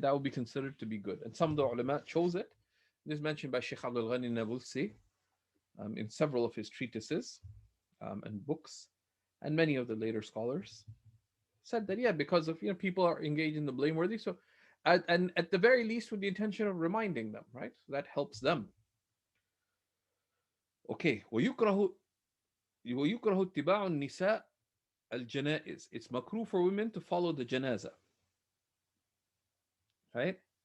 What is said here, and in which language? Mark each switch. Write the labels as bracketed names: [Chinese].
[English] That would be considered to be good. And some of the ulama chose it. This is mentioned by Shaykh Abdul Ghani Nabulsi in several of his treatises and books, and many of the later scholars said that, yeah, because of people are engaged in the blameworthy, so and at the very least with the intention of reminding them, right? So that helps them. [Arabic] Okay, ويكره اتباع النساء الجنائز. [English] It's makruh for women to follow the janazah, right?